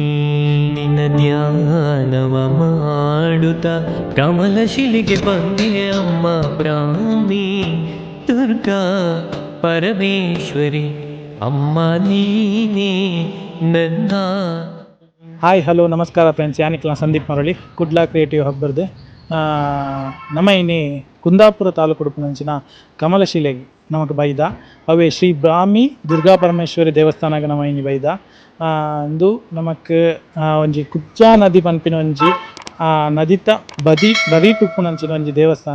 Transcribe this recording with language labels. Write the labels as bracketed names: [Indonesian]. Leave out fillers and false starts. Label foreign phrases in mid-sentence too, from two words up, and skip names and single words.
[Kannada] ನಿನ್ನ ಧ್ಯಾನವ ಮಾಡುತ್ತ ಕಮಲಶಿಲೆಗೆ ಬಂದೆ ಅಮ್ಮ ಬ್ರಾಹ್ಮಿ ದುರ್ಗಾ ಪರಮೇಶ್ವರಿ ಅಮ್ಮ ನೀನೇ ನನ್ನ. [English] Hi hello [Tulu] ನಮಸ್ಕಾರ ಫ್ರೆಂಡ್ಸ್, ಯಾನಿಕ್ಲ ಸಂದೀಪ್ ಮರಳಿ ಕುಡ್ಲ ಕ್ರಿಯೇಟಿವ್ ಹಬ್ಬರ್ದು ನಮ್ಮ ಇನ್ನಿ ಕುಂದಾಪುರ ತಾಲೂಕು ಉಡುಪಿನಂಚಿನ ಕಮಲಶಿಲೆಗೆ ನಮಗೆ ಬೈದ ಅವೇ ಶ್ರೀ ಬ್ರಾಹ್ಮಿ ದುರ್ಗಾ ಪರಮೇಶ್ವರಿ ದೇವಸ್ಥಾನಗ ನಮ್ಮ ಇನ್ನಿ ಬೈದ ಇಂದು ನಮಕ್ ಒಂಜಿ ಕುಚ್ಚಾ ನದಿ ಪನ್ಪಿನ ಒಂಜಿ ನದಿತ ಬದಿ ಟುಪ್ಪುನಂಚಿನ ಒಂಜಿ ದೇವಸ್ಥಾನ.